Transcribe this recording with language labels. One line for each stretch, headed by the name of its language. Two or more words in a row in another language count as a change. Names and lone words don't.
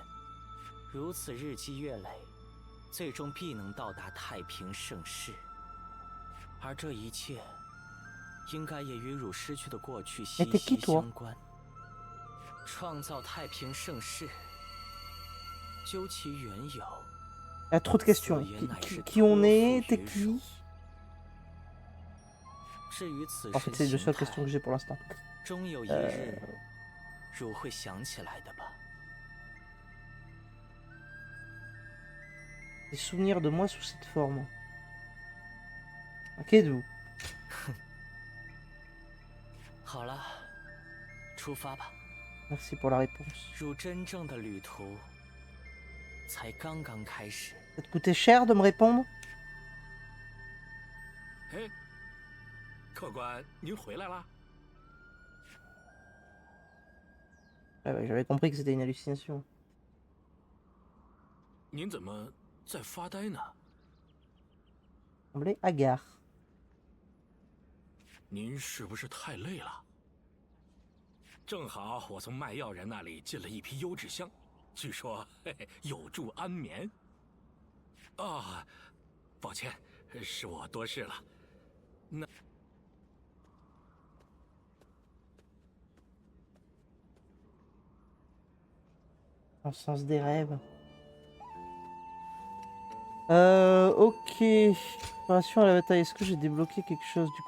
Chinese: 如此日积月累，最终必能到达太平盛世。而这一切，应该也与汝失去的过去息息相关。创造太平盛世，究其缘由，
French: Il y a trop de questions. Qui on est? T'es qui?
Chinese: 至于此
French: En fait, c'est les deux seules questions que j'ai pour l'instant.
Chinese: 终有一日，汝会想起来的吧。
French: Des souvenirs de moi sous cette forme. Ok, d'où?
Chinese: 好了，出发吧。
French: Merci pour la réponse.
Chinese: 汝真正的旅途才刚刚开始。
French: Ça te coûtait cher de me répondre?
Chinese: 哎，客官，您回来啦？
French: Ouais, ouais, j'avais compris que c'était une hallucination.
Chinese: 您怎么在发呆呢？
French: Semblait hagard.
Chinese: 您是不是太累了？正好我从卖药人那里进了一批优质香，据说有助安眠。啊，抱歉，是我多事了。那。
French: Dans le sens des rêves. Ok. Préparation à la bataille. Est-ce que j'ai débloqué quelque chose du coup?